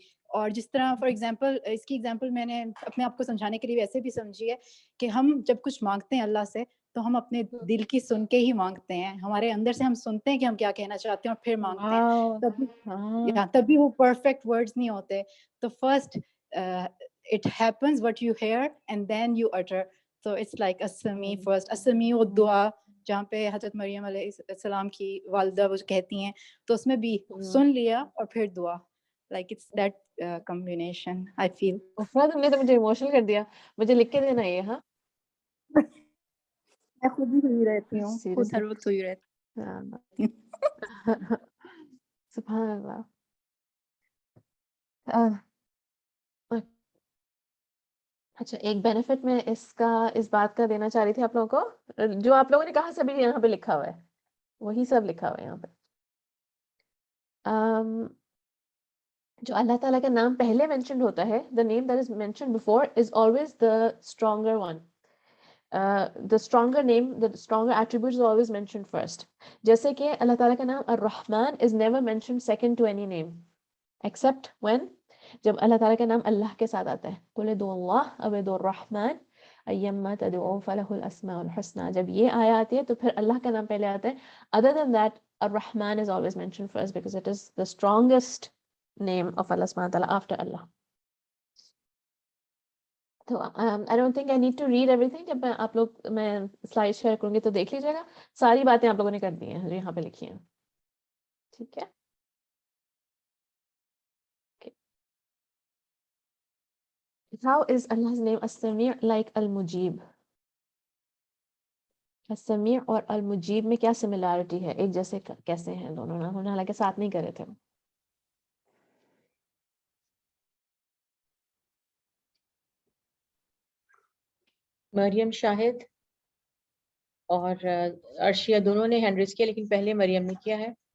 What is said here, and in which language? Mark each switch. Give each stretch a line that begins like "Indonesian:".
Urdu: اور جس طرح فار ایگزامپل, اس کی ایگزامپل میں نے اپنے آپ کو سمجھانے کے لیے ایسے بھی سمجھی ہے کہ ہم جب کچھ مانگتے ہیں اللہ سے تو ہم اپنے دل کی سن کے ہی مانگتے ہیں, ہمارے اندر سے ہم سنتے ہیں کہ ہم کیا کہنا چاہتے ہیں اور پھر مانگتے ہیں, تبھی وہ پرفیکٹ ورڈز نہیں ہوتے.
English: تو first it happens what you hear and then you utter, so it's like اسمی first.
Urdu: اسمی و دعا, جہاں پہ حضرت مریم علیہ السلام کی والدہ وہ کہتی ہیں, تو اس میں بھی سن لیا اور پھر دعا,
English: like it's that combination I feel.
Urdu: تم نے تو مجھے ایموشنل کر دیا, مجھے لکھ کے دینا یہ. ہاں میں خود بھی ہوئی رہتی ہوں, خود ہر وقت ہوئی رہتی ہوں. سبحان اللہ. اچھا, ایک بینیفٹ میں اس بات کا دینا چاہ رہی تھی آپ لوگوں کو, جو آپ لوگوں نے کہا سبھی یہاں پہ لکھا ہوا ہے, وہی سب لکھا ہوا ہے یہاں پہ. جو اللہ تعالیٰ کا نام پہلے مینشنڈ ہوتا ہے,
English: the name that is mentioned before is always the stronger one. The stronger name, the stronger attribute is always mentioned first.
Urdu: جیسے کہ اللہ تعالیٰ کا نام الرحمن
English: is never mentioned second to any name except when,
Urdu: جب اللہ تعالیٰ کا نام اللہ کے ساتھ آتا ہے,
Arabic: قُلِ ادعوا اللہ او ادعوا الرحمن ایما تدعوا فلہ الاسماء الحسنى,
Urdu: جب یہ آیا آتی ہے تو پھر اللہ کا نام پہلے آتا ہے.
English: Other than that, الرحمن is always mentioned first because it is the strongest name of Allah subhanahu wa ta'ala after Allah. تو I don't think I need to read everything.
Urdu: جب آپ لوگ, میں سلائڈ شیئر کروں گی تو دیکھ لیجیے گا, ساری باتیں آپ لوگوں نے کر دی ہیں جو یہاں پہ لکھی ہیں. ٹھیک ہے.
English: How is Allah's name As-Sami' like Al-Mujib?
Urdu: As-Sami' اور Al-Mujib میں کیا سملیرٹی ہے, ایک جیسے کیسے ہیں دونوں نا, حالانکہ ساتھ نہیں کرے تھے. مریم شاہد اور عرشیہ دونوں نے ہینڈ ریز کیا, لیکن پہلے مریم نے کیا ہے.